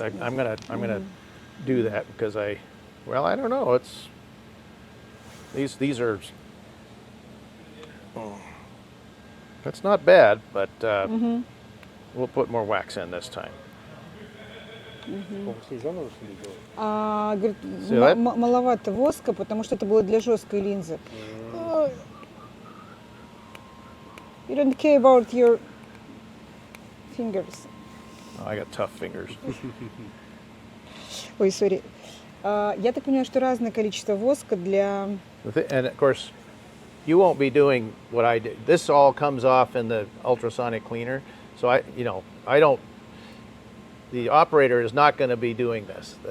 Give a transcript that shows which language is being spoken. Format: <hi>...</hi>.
<en>I'm gonna do that because I don't know. It's these are. That's not bad, but we'll put more wax in this time.</en> <ru>После заново что ли делать? Говорит,</ru> <en>See that?</en> <ru>маловато воска, потому что это было для жесткой линзы.</ru> <en>You don't care about your fingers. Oh, I got tough fingers.</en> <ru>Ой, сори. Я так понимаю, что разное количество воска для...</ru> <en>And of course, you won't be doing what I did. This all comes off in the ultrasonic cleaner. So I don't. The operator is not going to be doing this.</en>